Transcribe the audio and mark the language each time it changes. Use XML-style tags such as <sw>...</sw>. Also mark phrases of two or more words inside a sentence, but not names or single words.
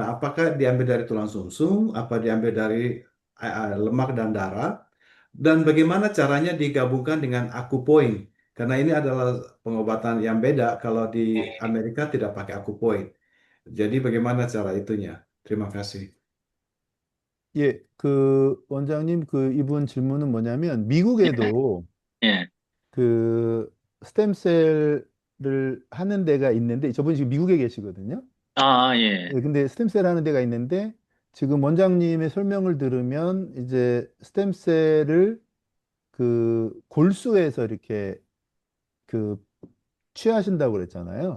<id>Apakah diambil dari tulang sumsum? Apa diambil dari lemak dan darah? Dan bagaimana caranya digabungkan dengan akupoin? Karena ini adalah pengobatan yang beda kalau di Amerika tidak pakai akupoin. Jadi bagaimana cara itunya? Terima kasih.</id> <ko>예, 원장님, 이분 질문은 뭐냐면, 예, 미국에도 예. 그 스템셀을 하는 데가 있는데, 저분이 지금 미국에 계시거든요. 아, 예. 예, 근데 스템셀 하는 데가 있는데, 지금 원장님의 설명을 들으면, 이제 스템셀을 골수에서 이렇게 그 취하신다고 그랬잖아요.</ko>